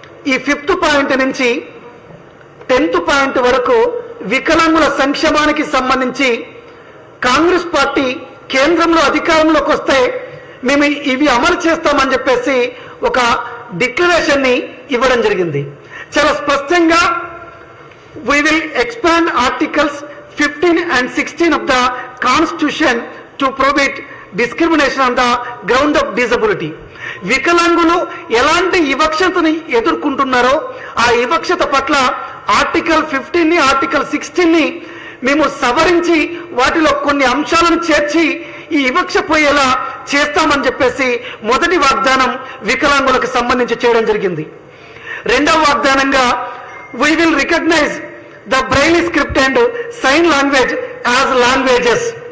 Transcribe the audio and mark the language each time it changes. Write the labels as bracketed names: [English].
[Telugu] ఈ 5th point నుంచి 10th point వరకు వికలాంగుల సంక్షేమానికి సంబంధించి కాంగ్రెస్ పార్టీ కేంద్రంలో అధికారంలోకి వస్తే మేము ఇవి అమలు చేస్తామని చెప్పేసి ఒక డిక్లరేషన్ని ఇవ్వడం జరిగింది. చాలా స్పష్టంగా [English] we will expand articles 15 and 16 of the constitution to prohibit discrimination on the ground of disability. [Telugu] వికలాంగులు ఎలాంటి వివక్షతని ఎదుర్కొంటున్నారో ఆ వివక్షత పట్ల ఆర్టికల్ 15ని, ఆర్టికల్ 16ని మేము సవరించి వాటిలో కొన్ని అంశాలను చేర్చి ఈ వివక్ష పోయేలా చేస్తామని చెప్పేసి మొదటి వాగ్దానం వికలాంగులకు సంబంధించి చేయడం జరిగింది. రెండవ వాగ్దానంగా [English] we will recognize the Braille script and sign language as languages.